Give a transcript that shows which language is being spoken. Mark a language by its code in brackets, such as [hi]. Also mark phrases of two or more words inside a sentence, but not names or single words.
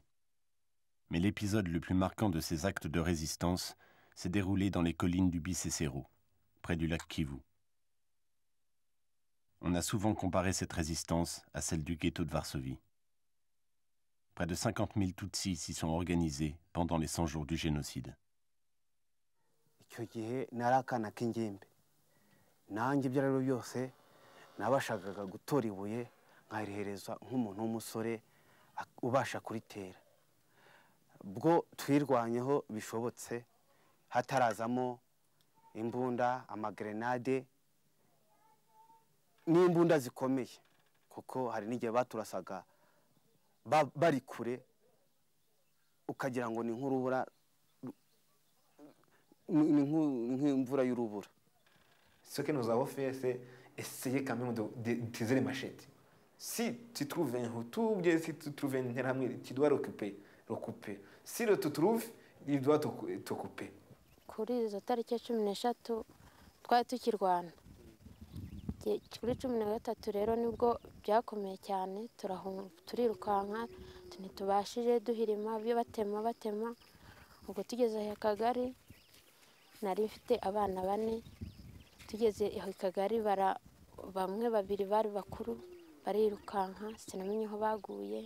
[fr] Mais l'épisode le plus marquant de ces actes de résistance s'est déroulé dans les collines du Bisesero, près du lac Kivu. On a souvent comparé cette résistance à celle du ghetto de Varsovie. Près de 50 000 Tutsis s'y sont organisés pendant les 100 jours du génocide. [rw] nabashakaga gutora ibuye nkarihereza nk'umuntu w'umusore ubasha kuritera bwo twirwanyeho bishobotse hatarazamo imbunda amagrenade n'imbunda zikomeye kuko hari n'igihe baturasaga bari kure ukagira ngo ni nk'urubura nk'imvura y'urubura. [fr] Ce que nous avons fait, c'est essayer quand même d'utiliser les machettes. Si tu trouves un Hutu ou bien si tu trouves un Interahamwe, tu dois l'occuper couper. Si tu trouves, il doit te couper. [rw] Kuri izo tariki 13 twari tukirwana. Kuri 13 rero nibwo byakomeye cyane, turirukanka ntitubashije duhirima byo batema. Ubwo tugeze Akagari nari mfite abana 4, tugeze Akagari bamwe babiri bari bakuru barirukanka sinamenye aho baguye.